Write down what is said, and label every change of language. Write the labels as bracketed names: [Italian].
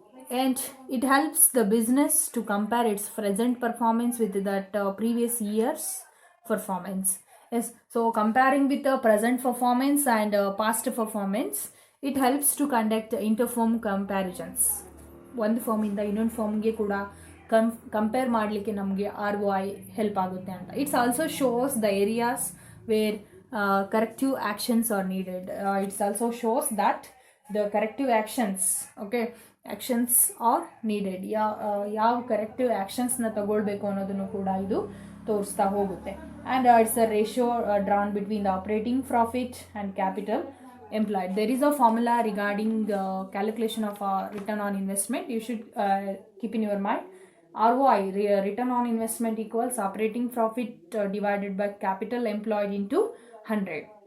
[English] And it helps the business to compare its present performance with that previous year's performance. Yes, so comparing with the present performance and past performance, it helps to conduct interfirm comparisons. [Kannada] ಒಂದು ಫರ್ಮಿಂದ ಇನ್ನೊಂದು ಫರ್ಮ್ಗೆ ಕೂಡ compare ಮಾಡಲಿಕ್ಕೆ ನಮಗೆ ROI help ಆಗುತ್ತೆ ಅಂತ. [English] It's also shows the areas where corrective actions are needed. It's also shows that the corrective actions, okay, actions are needed. [Kannada] ಯಾವ corrective ಆ್ಯಕ್ಷನ್ಸ್ನ ತಗೊಳ್ಬೇಕು ಅನ್ನೋದನ್ನು ಕೂಡ ಇದು ತೋರಿಸ್ತಾ ಹೋಗುತ್ತೆ. [English] And it's a ratio drawn between the operating profit and capital employed. There is a formula regarding calculation of return on investment. You should keep in your mind. ROI, return on investment, equals operating profit divided by capital employed into 100.